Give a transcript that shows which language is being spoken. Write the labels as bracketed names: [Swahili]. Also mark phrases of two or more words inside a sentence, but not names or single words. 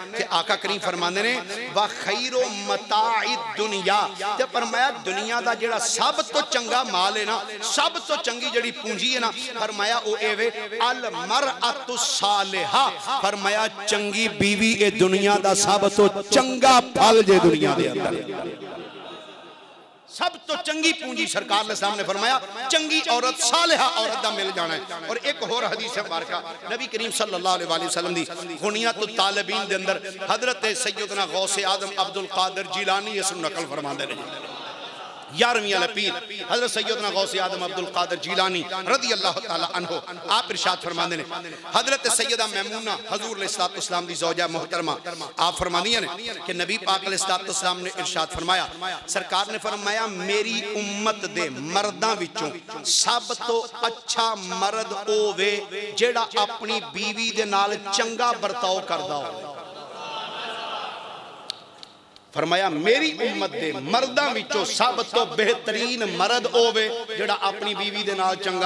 [Punjabi] تے آقا کریم فرماندے نے [Arabic] وخير متاع الدنيا, [Punjabi] تے فرمایا دنیا دا جیہڑا سب توں چنگا مال ہے نا، سب توں چنگی جیہڑی پونجی ہے نا، فرمایا او ایوے [Arabic] المرأة الصالحة, [Punjabi] فرمایا چنگی بیوی اے دنیا دا سب توں چنگا پھل جے دنیا دے اندر. سب توں چنگی پونجی سرکار نے سامنے فرمایا چنگی عورت صالحہ عورت دا مل جانا ہے. اور ایک ہور حدیث مبارکہ نبی کریم [Arabic] صلی اللہ علیہ وسلم [Punjabi] دی غنیۃ الطالبین دے اندر حضرت سیدنا غوث اعظم عبد القادر جیلانی اس نقل فرماتے ہیں. 11ویں والا پیر حضرت سیدنا غوث اعظم عبد القادر جیلانی [Arabic] رضی اللہ تعالی عنہ [Punjabi] آپ ارشاد فرماتے ہیں حضرت سیدہ میمونہ حضور [Arabic] علیہ الصلاۃ والسلام [Punjabi] دی زوجہ محترمہ آپ فرمادیاں نے کہ نبی پاک [Arabic] علیہ الصلاۃ والسلام [Punjabi] نے ارشاد فرمایا، سرکار نے فرمایا میری امت دے مرداں وچوں سب توں اچھا مرد ہووے جیہڑا اپنی بیوی دے نال چنگا برتاؤ کردا ہو. فرمایا میری امت دے مرداں وچوں سب توں بہترین مرد ہووے جیہڑا اپنی بیوی دے نال چنگا.